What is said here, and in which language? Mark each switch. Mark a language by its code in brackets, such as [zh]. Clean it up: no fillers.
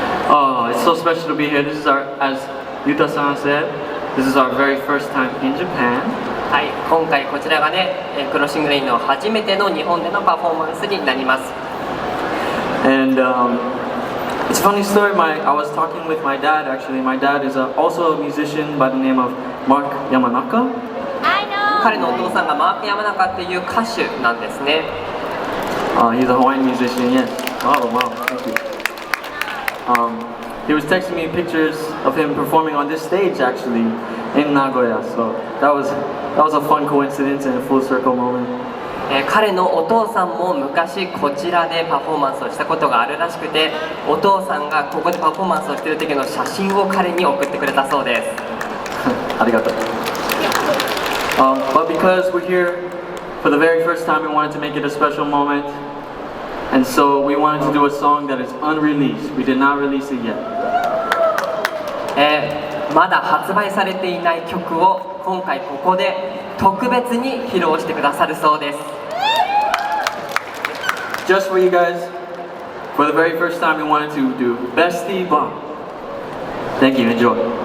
[en] Oh, it's so special to be here. This is our, as Yuta-san said, this is our very first time in Japan. [ja] はい、今回こちらがね、クロッシングレインの初めての日本でのパフォーマンスになります。 [en] And it's a funny story. I was talking with my dad actually. My dad is also a musician by the name of Mark Yamanaka. [ja] 彼のお父さんがマーク山中っていう歌手なんですね。 [en] He's a Hawaiian musician, yes. Oh, wow, thank you. He was texting me pictures of him performing on this stage actually in Nagoya. So that was a fun coincidence and a full circle moment. [ja] 彼のお父さんも昔こちらでパフォーマンスをしたことがあるらしくて、お父さんがここでパフォーマンスをしている時の写真を彼に送ってくれたそうです。ありがとう。 [en] But because we're here for the very first time, we wanted to make it a special moment. And so we wanted to do a song that is unreleased. We did not release it yet. [ja] まだ発売されていない曲を今回ここで特別に披露してくださるそうです。 [en] Just for you guys, for the very first time, we wanted to do Bestie Bomb. Thank you, enjoy.